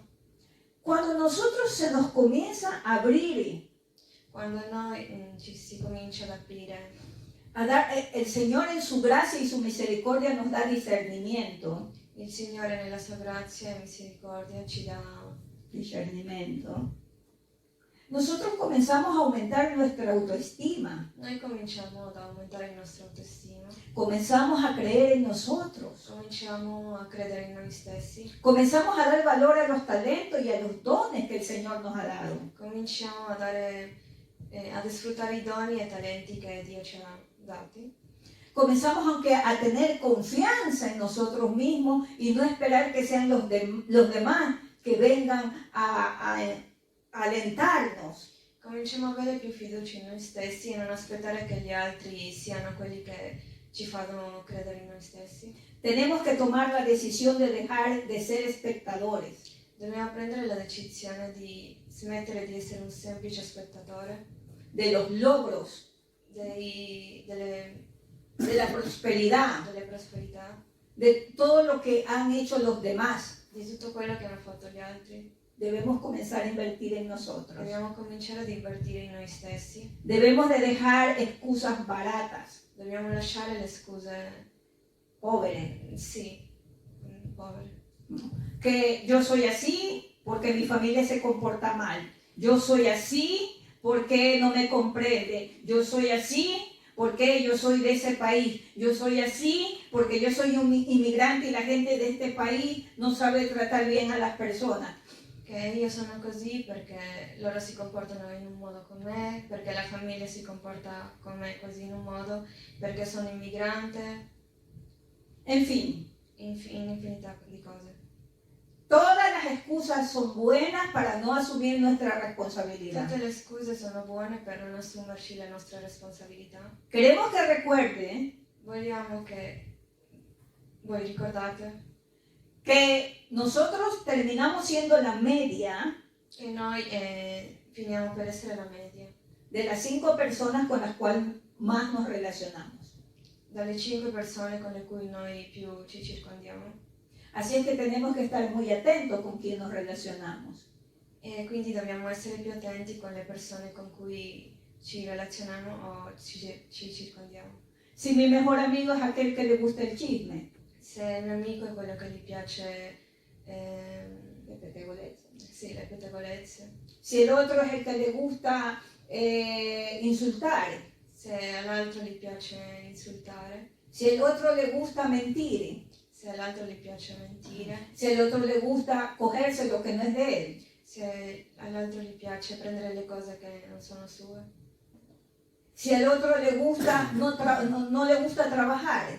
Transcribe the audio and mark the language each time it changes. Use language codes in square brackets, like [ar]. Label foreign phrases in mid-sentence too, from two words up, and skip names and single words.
[es] Cuando nosotros se nos comienza a abrir, [it] Quando noi ci si comincia ad aprire, [es] el Señor en su gracia y su misericordia nos da discernimiento. [it] il Signore nella sua grazia e misericordia ci dà [es] Discernimiento. nosotros comenzamos a aumentar nuestra autoestima, [it] noi cominciamo ad aumentare il nostro autostima, [es] comenzamos a creer en nosotros, [it] cominciamo a credere in noi stessi, [es] comenzamos a dar valor a los talentos y a los dones que el Señor nos ha dado. [it] cominciamo a ad sfruttare i doni e talenti che Dio ci ha dati. [es] Comenzamos aunque a tener confianza en nosotros mismos y no esperar que sean los demás que vengan a alentarnos. [it] Cominciamo a avere più fiducia in noi stessi e non aspettare che gli altri siano quelli che ci fanno credere in noi stessi. [es] Tenemos que tomar la decisión de dejar de ser espectadores, [it] Dobbiamo prendere la decisione di smettere di essere un semplice spettatore [es] de los logros, [it] delle [es] de la prosperidad, [it] prosperità, [es] de todo lo que han hecho los demás. [it] di tutto quello che hanno fatto gli altri. [es] Debemos comenzar a invertir en nosotros. [it] Dobbiamo cominciare ad invertire in noi stessi. [es] Debemos de dejar excusas baratas, [it] Dobbiamo lasciare le scuse, [es] pobres, [it] sì, povere. [es] que yo soy así porque mi familia se comporta mal. Yo soy así porque no me comprende. Yo soy así porque yo soy de ese país. Yo soy así porque yo soy un inmigrante y la gente de este país no sabe tratar bien a las personas. [it] Che io sono così perché loro si comportano in un modo con me, perché la famiglia si comporta con me così in un modo, perché sono immigrante, [es] En fin, [it] infinità di cose. [es] todas las excusas son buenas para no asumir nuestra responsabilidad. [it] Tutte le scuse sono buone per non assumerci le nostre responsabilità. [es] Queremos que recuerde [it] Vogliamo che voi ricordate [es] que nosotros terminamos siendo la media [it] che noi finiamo per essere la media [es] de las 5 personas con las cuales más nos relacionamos. [it] dalle 5 persone con le cui noi più ci circondiamo. [es] Así es que tenemos que estar muy atentos con quién nos relacionamos. [it] E quindi dobbiamo essere più attenti con le persone con cui ci relazioniamo o ci circondiamo. [es] Si mi mejor amigo es aquel que le gusta el chisme, [it] Se il mio amico è quello che gli piace le pettegolezze. sì, le pettegolezze, [es] Si el otro es el que le gusta insultar, [it] se all'altro gli piace insultare, [es] si el otro le gusta mentir, [it] se all'altro gli piace mentire, [es] si el otro le gusta cogerse lo que no es de él, [it] se all'altro gli piace prendere le cose che non sono sue, [es] si al otro le gusta no le gusta trabajar.